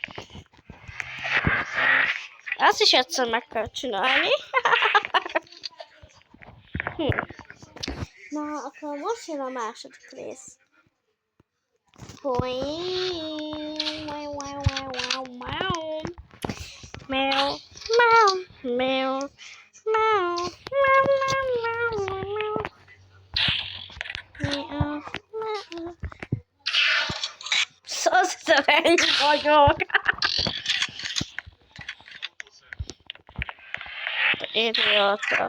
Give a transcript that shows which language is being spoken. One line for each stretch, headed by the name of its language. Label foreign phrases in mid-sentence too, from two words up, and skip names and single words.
Hungarian: Azt is egyszer meg kell csinálni. Na, akkor most jön a második rész. Boing, wow, wow, wow, wow, wow. Meow, meow, meow, meow, meow, meow, meow, meow, meow. Azt hiszem, ennyi vagyok. Idióta.